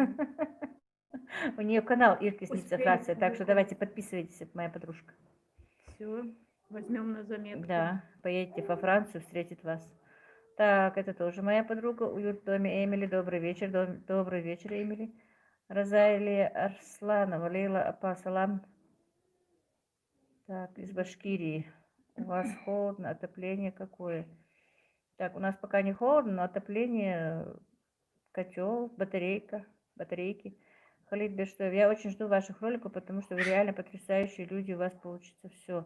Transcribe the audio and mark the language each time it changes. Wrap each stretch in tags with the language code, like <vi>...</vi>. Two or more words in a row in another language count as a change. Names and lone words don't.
<ru>У нее канал Иркис Ницефрация, так что давайте подписывайтесь, это моя подружка. Все, возьмем на заметку. Да, поедете во Францию, встретит вас. Так, это тоже моя подруга. Уют в доме Эмили. Добрый вечер. Добрый вечер, Эмили. Розалия Арсланова. Лейла Апа, салам. Так, из Башкирии. У вас холодно, отопление какое? Так, у нас пока не холодно, но отопление, котел, батарейки. Халид Бештоев, я очень жду ваших роликов, потому что вы реально потрясающие люди, у вас получится все.</ru>